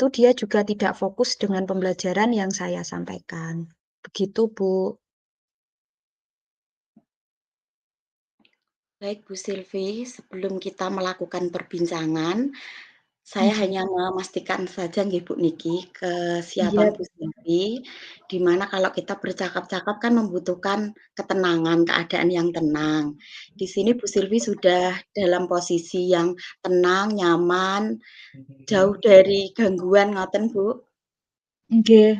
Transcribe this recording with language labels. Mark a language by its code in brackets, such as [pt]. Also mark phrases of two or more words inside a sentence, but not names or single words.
[id] itu dia juga tidak fokus dengan pembelajaran yang saya sampaikan. Begitu, Bu. baik Bu Silvi, sebelum kita melakukan perbincangan, saya Nggih. hanya memastikan saja nggih Bu niki, Iya, kesiapan Bu Silvi, di mana kalau kita bercakap-cakap kan membutuhkan ketenangan, keadaan yang tenang. Di sini Bu Silvi sudah dalam posisi yang tenang, nyaman, jauh dari gangguan ngoten Bu? nggih.